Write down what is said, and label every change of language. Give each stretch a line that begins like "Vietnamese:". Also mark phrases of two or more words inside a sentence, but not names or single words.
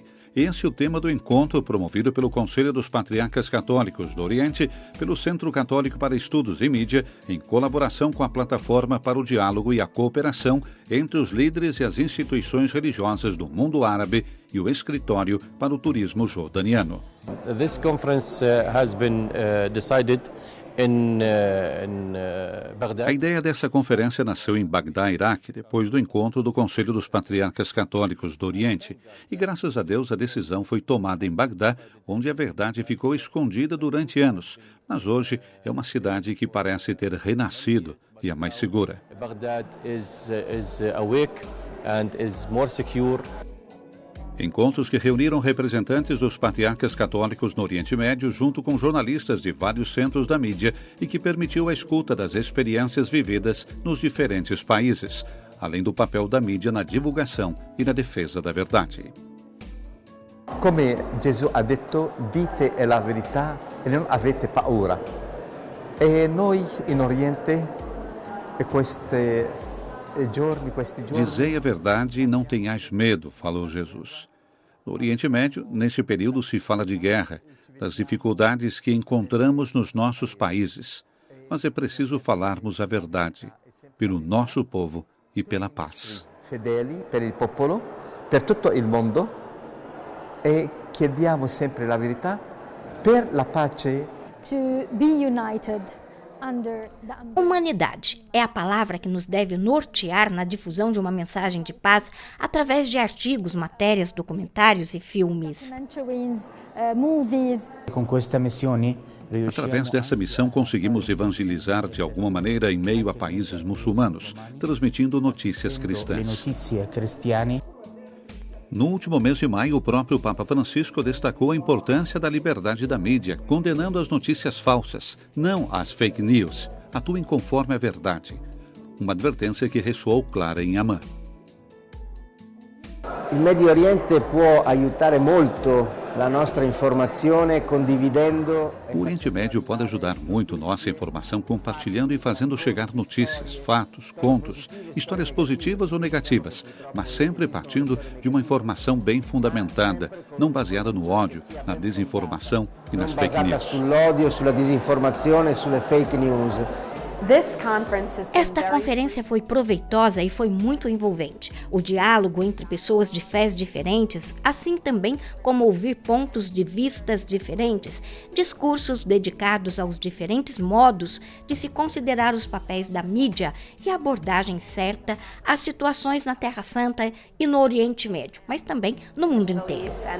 Portuguese: Esse é o tema do encontro promovido pelo Conselho dos Patriarcas Católicos do Oriente, pelo Centro Católico para Estudos em Mídia, em colaboração com a Plataforma para o Diálogo e a Cooperação entre os líderes e as instituições religiosas do mundo árabe e o Escritório para o Turismo Jordaniano.
English: This conference has been decided in Baghdad.
Portuguese: A ideia dessa conferência nasceu em Bagdá, Iraque, depois do encontro do Conselho dos Patriarcas Católicos do Oriente. E graças a Deus a decisão foi tomada em Bagdá, onde a verdade ficou escondida durante anos. Mas hoje é uma cidade que parece ter renascido e é mais segura.
English: Baghdad is awake and is more secure.
Portuguese: Encontros que reuniram representantes dos patriarcas católicos no Oriente Médio junto com jornalistas de vários centros da mídia e que permitiu a escuta das experiências vividas nos diferentes países, além do papel da mídia na divulgação e na defesa da verdade.
Italian: Come Gesù ha detto, dite la verità e non avete paura. E noi in Oriente, questi giorni...
Portuguese: Dizei a verdade e não tenhais medo, falou Jesus. No Oriente Médio, nesse período se fala de guerra, das dificuldades que encontramos nos nossos países. mas é preciso falarmos a verdade, pelo nosso povo e pela paz.
Italian: Fedeli per il popolo, per tutto il mondo, e chiediamo sempre la verità per la pace.
English: To be united under the
Portuguese: Humanidade é a palavra que nos deve nortear na difusão de uma mensagem de paz através de artigos, matérias, documentários e filmes.
English: documentaries, movies.
Italian: Con questa missione
Portuguese: Através dessa missão, conseguimos evangelizar de alguma maneira em meio a países muçulmanos, transmitindo notícias
Italian: le
Portuguese: cristãs.
Italian: notizie cristiane.
Portuguese: No último mês de maio, o próprio Papa Francisco destacou a importância da liberdade da mídia, condenando as notícias falsas, não as
English: fake news.
Portuguese: Atuem conforme a verdade. Uma advertência que ressoou clara em Amman.
Italian: Il Medio Oriente può aiutare molto la nostra informazione condividendo.
Portuguese: O Oriente Médio pode ajudar muito nossa informação compartilhando e fazendo chegar notícias, fatos, contos, histórias positivas ou negativas, mas sempre partindo de uma informação bem fundamentada, não baseada no ódio, na desinformação e nas fake
Italian: Basata
English: news.
Italian: sull'odio, sulla disinformazione e sulle
English: fake news.
Portuguese: Esta conferência foi proveitosa e foi muito envolvente. O diálogo entre pessoas de fés diferentes, assim também como ouvir pontos de vistas diferentes, discursos dedicados aos diferentes modos de se considerar os papéis da mídia e a abordagem certa às situações na Terra Santa e no Oriente Médio, mas também no mundo inteiro.